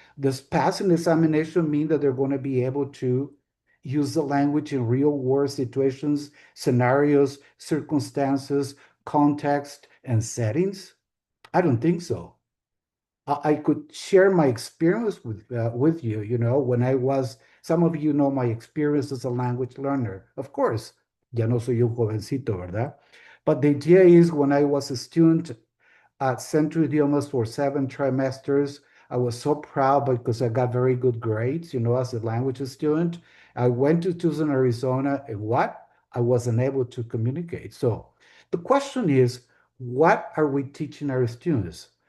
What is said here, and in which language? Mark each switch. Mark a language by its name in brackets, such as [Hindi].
[English] Does pass an examination mean that they're going to be able to use the language in real world situations, scenarios, circumstances, context, and settings? I don't think so. I could share my experience with you. You know, when I was, some of you know my experience as a language learner. [Spanish] Of course, ya no soy un jovencito, ¿verdad? [English] But the idea is when I was a student at Centro Idiomas for 7 trimesters. I was so proud because I got very good grades, you know, as a language student. I went to Tucson, Arizona, and what? I wasn't able to communicate. So the question is, what are we teaching our students?